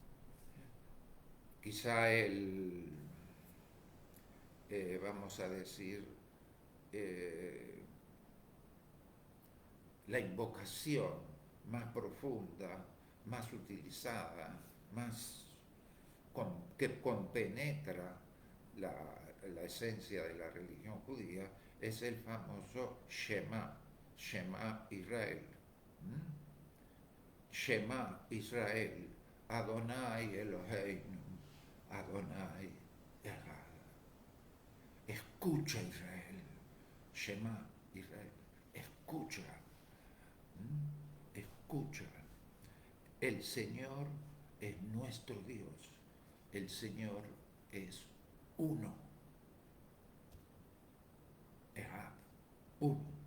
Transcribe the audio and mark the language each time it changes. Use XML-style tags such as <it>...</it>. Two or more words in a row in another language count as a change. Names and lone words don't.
<es>quizá vamos a decir, la invocación más profunda, más utilizada, que compenetra la esencia de la religión judía, es el famoso Shema,</es> <he>שמע ישראל. שמע ישראל, אדוני אלוהינו, אדוני אחד.</he> <es>Escucha Israel,</es> <he>שמע ישראל,</he> <es>escucha, escucha. El Señor es nuestro Dios, el Señor es uno, Echad, uno.</es>